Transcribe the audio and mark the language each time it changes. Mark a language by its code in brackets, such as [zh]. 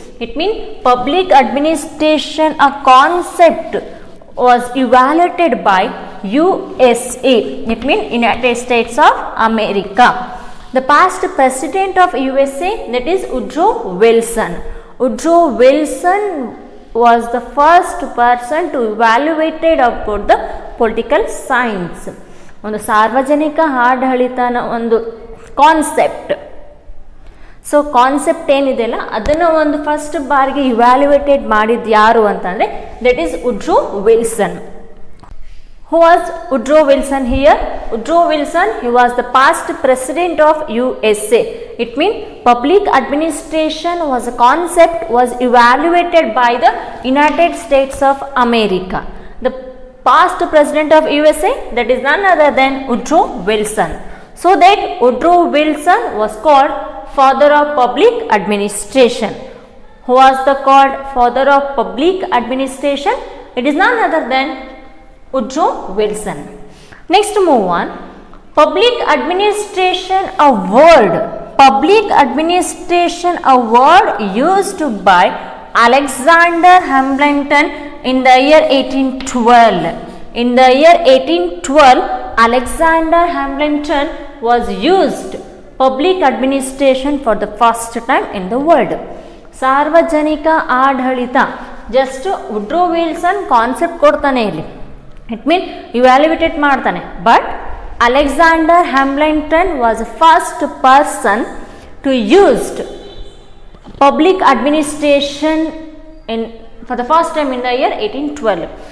[en] It means public administration, a concept was evaluated by USA. It means United States of America. The past president of USA, that is Woodrow Wilson. Woodrow Wilson was the first person to evaluate about the political science. [kn] ಒಂದು ಸಾರ್ವಜನಿಕ ಆಡಳಿತನ ಒಂದು concept. So concept ಏನಿದೆಯಲ್ಲ ಅದನ್ನು ಒಂದು first ಬಾರಿಗೆ ಇವ್ಯಾಲ್ಯುಯೇಟೆಡ್ ಮಾಡಿದ್ದು ಯಾರು ಅಂತಂದರೆ [en] that is [kn] Woodrow Wilson. [en] Who was Woodrow Wilson here? Woodrow Wilson, he was the past president of USA. It means public administration was a concept was evaluated by the United States of America. The past president of USA, that is none other than Woodrow Wilson. So that Woodrow Wilson was called father of public administration. Who was the called father of public administration? It is none other than Woodrow Wilson. Next move on, public administration, a word. Public administration, a word used by Alexander Hamilton in the year 1812. In the year 1812, Alexander Hamilton was used public administration for the first time in the world. [kn] ಸಾರ್ವಜನಿಕ ಆಡಳಿತ just Woodrow Wilson concept ಕೊಡ್ತಾನೆ ಇಲ್ಲಿ, [en] it mean [kn] evaluate ಮಾಡ್ತಾನೆ. [en] But Alexander Hamilton was the first person to used public administration in for the first time in the year 1812.